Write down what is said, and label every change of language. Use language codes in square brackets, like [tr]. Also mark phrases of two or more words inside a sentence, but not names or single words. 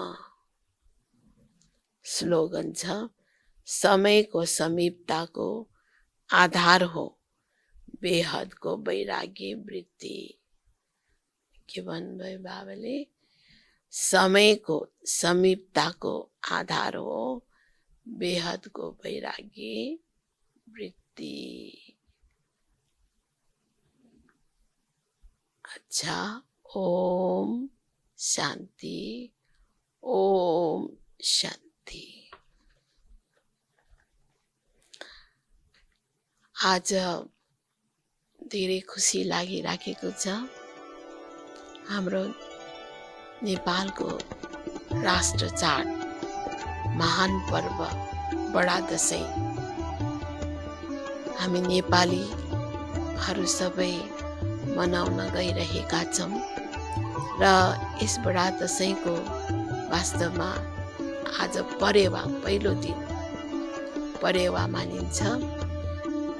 [ne] स्लोगन छ समयको समीपताको आधार हो बेहदको वैराग्य वृत्ति। के भन्नुभयो बाबाले? समयको समीपताको आधार हो बेहदको वैराग्य वृत्ति। अच्छा, [sa] ओम शान्ति, ओम शान्ति। [ne] आज धेरै खुसी लागिराखेको छ। हाम्रो नेपालको राष्ट्र चाड महान पर्व बडा दशैं हामी नेपालीहरू सबै मनाउन गइरहेका छौँ र यस बडा दशैंको वास्तवमा आज परेवा पहिलो दिन परेवा मानिन्छ